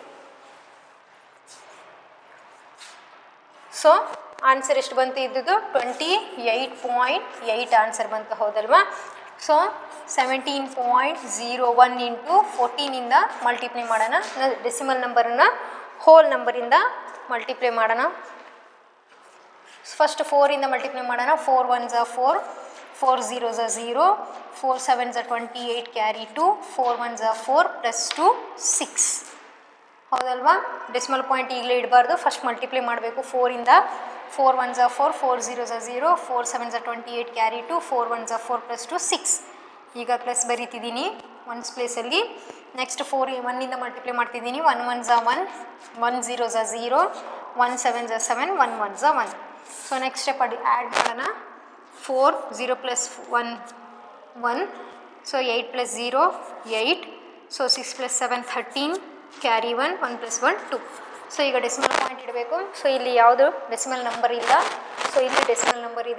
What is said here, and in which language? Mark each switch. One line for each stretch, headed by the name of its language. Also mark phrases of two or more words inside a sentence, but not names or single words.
English: so answer
Kannada: ಎಷ್ಟು ಬಂತು ಇದ್ದದ್ದು 28.8 ಆನ್ಸರ್ ಬಂತು ಹೌದಲ್ವಾ.
English: so 17.01 into
Kannada: 14ಇಂದ ಮಲ್ಟಿಪ್ಲೈ ಮಾಡೋಣ.
English: decimal numberannu whole numberinda multiply
Kannada: ಮಾಡೋಣ. ಫಸ್ಟ್ 4ಇಂದ ಮಲ್ಟಿಪ್ಲೈ ಮಾಡೋಣ.
English: 4 1s are 4, 4 0s are 0, 4 7s are 28, ಕ್ಯಾರಿ 2, 4 1s are 4 ಪ್ಲಸ್ 2 6 ಹೌದಲ್ವಾ. decimal point
Kannada: ಈಗಲೇ ಇಡಬಾರ್ದು,
English: first multiply
Kannada: ಮಾಡಬೇಕು.
English: 4ಇಂದ 4 1s are 4, 4 0s are 0, 4 7s are 28, ಕ್ಯಾರಿ 2, 4 1s are 4 ಪ್ಲಸ್ 2 6.
Kannada: ಈಗ ಪ್ಲಸ್ ಬರೀತಿದ್ದೀನಿ
English: ones placealli.
Kannada: ನೆಕ್ಸ್ಟ್ 4 1ಇಂದ ಮಲ್ಟಿಪ್ಲೈ ಮಾಡ್ತಿದ್ದೀನಿ.
English: 1 1s are 1, 1 0s are 0, 1 7s are 7, 1 1s are 1. so next step add ಮಾಡೋಣ. 4 0 plus 1 1, so 8 plus 0 8, so 6 plus 7 13, carry 1, 1 plus 1 2.
Kannada: ಸೊ ಈಗ
English: decimal point
Kannada: ಇಡಬೇಕು. ಸೊ ಇಲ್ಲಿ ಯಾವುದು
English: decimal number
Kannada: ಇಲ್ಲ, ಸೊ ಇಲ್ಲಿ
English: decimal number
Kannada: ಇದೆ.